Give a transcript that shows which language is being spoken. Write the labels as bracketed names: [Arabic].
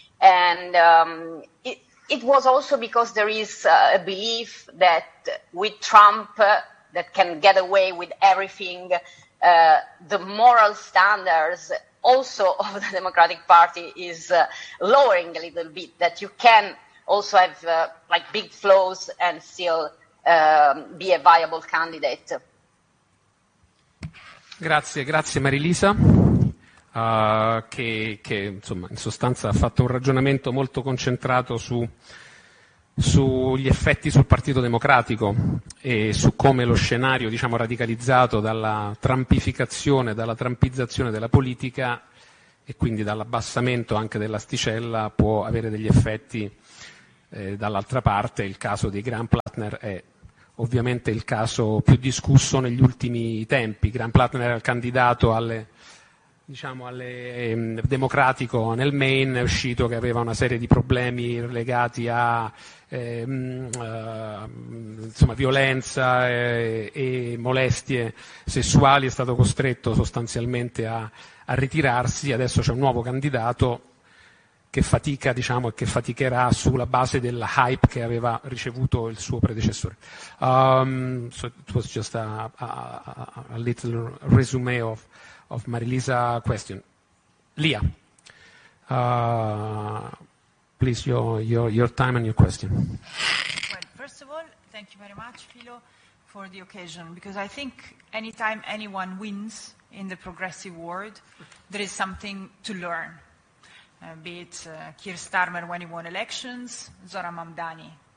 [English] And it was also because there is a belief that with Trump, that can get away with everything, the moral standards also of the Democratic Party is lowering a little bit, that you can also have like big flaws and still be a viable candidate. [Italian] Grazie Marilisa. Che insomma, in sostanza ha fatto un ragionamento molto concentrato su sugli effetti sul Partito Democratico e su come lo scenario, diciamo, radicalizzato dalla trumpificazione, dalla trumpizzazione della politica e quindi dall'abbassamento anche dell'asticella può avere degli effetti dall'altra parte. Il caso dei Grand Platner è ovviamente il caso più discusso negli ultimi tempi. Grand Platner era il candidato democratico nel Maine, è uscito che aveva una serie di problemi legati a violenza e molestie sessuali, è stato costretto sostanzialmente a ritirarsi. Adesso c'è un nuovo candidato che fatica, diciamo, e che faticherà sulla base del hype che aveva ricevuto il suo predecessore. [English] It was just a little resume of Marilisa question. Lia, please, your time and your question. Well, first of all, thank you very much, Philo, for the occasion, because I think anytime anyone wins in the progressive world, there is something to learn, be it Keir Starmer when he won elections, Zora Mamdani.